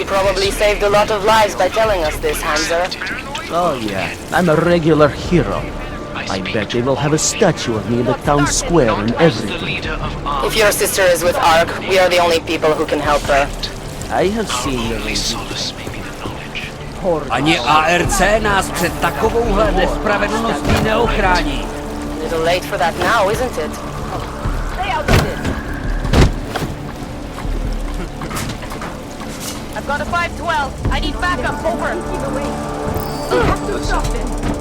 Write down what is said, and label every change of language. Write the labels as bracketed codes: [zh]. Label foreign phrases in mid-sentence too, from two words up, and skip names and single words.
[en] You probably saved a lot of lives by telling us this, Hamza. Oh yeah, I'm a regular hero. I bet they will have a statue of me in the town square and everything. If your sister is with ARC, we are the only people who can help her. I have seen the solace may be the knowledge. [cs] Ani ARC nás před takovouhle nespravedlností neochrání. [en] Little late for that now, isn't it? Stay out of it! I've got a 512. I need backup. Over. We have to stop this.